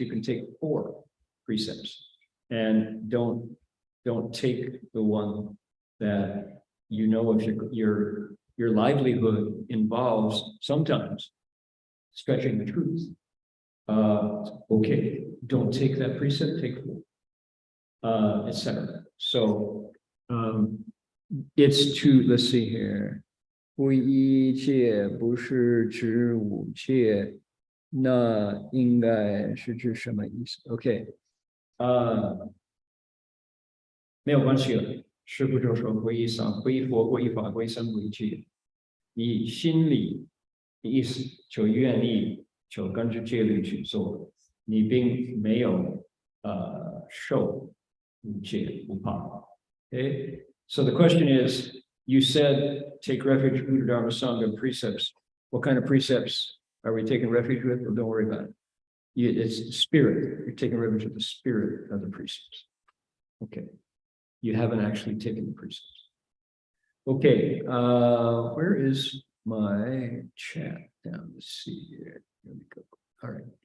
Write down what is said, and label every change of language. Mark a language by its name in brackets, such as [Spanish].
[English] You can take 4 precepts, and don't take the one that you know if your livelihood involves sometimes stretching the truth. Okay, don't take that precept, take 4, etc. So it's to, let's see here. [Chinese] 不一戒不是指5戒，那应该是指什么意思 ？OK， 没有关系了。师父就说皈依僧、皈依佛、皈依法、皈依僧、皈依戒，你心里的意思就愿意就跟着戒律去做，你并没有受五戒不怕。 [English] Okay, so the question is, you said take refuge, Buddha, Dharma, Sangha, precepts. What kind of precepts are we taking refuge with? Well, don't worry about it. It's the spirit. You're taking refuge with the spirit of the precepts. Okay. You haven't actually taken the precepts. Okay, where is my chat down? Let's see here. Here we go. All right.